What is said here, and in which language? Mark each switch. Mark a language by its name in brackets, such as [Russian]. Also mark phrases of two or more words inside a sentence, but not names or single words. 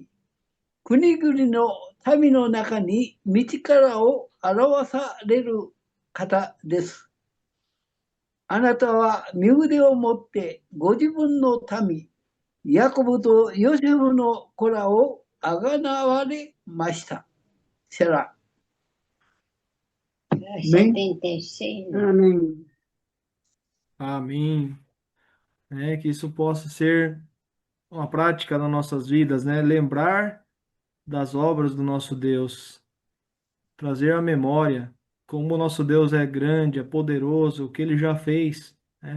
[Japanese] 国々の民の中に道からを表される方です。あなたは身腕を持ってご自分の民、ヤコブとヨセフの子らをあがなわれました。セラ。 76. [Portuguese] Amém. Amém. Que isso possa ser uma prática nas nossas vidas, né? Lembrar das obras do nosso Deus, trazer à memória como o nosso Deus é grande, é poderoso, o que ele já fez, né?